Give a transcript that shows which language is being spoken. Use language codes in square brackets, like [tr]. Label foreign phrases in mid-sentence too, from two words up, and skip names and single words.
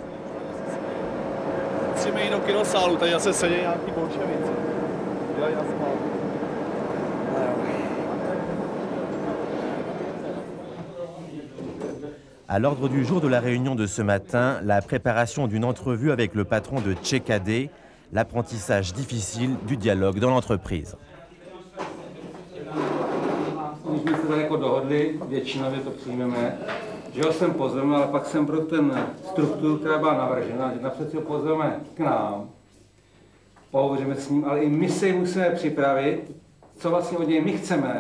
[fr] À l'ordre du jour de la réunion de ce matin, la préparation d'une entrevue avec le patron de Tchekade, l'apprentissage difficile du dialogue dans l'entreprise. [cs] Když jsme se tak jako dohodli, většinově to přijmeme, že ho sem pozveme, ale pak jsem pro ten strukturu, která byla navržena, že napřed si ho pozveme k nám, pohovoříme s ním, ale i my se musíme připravit, co vlastně od něj my chceme.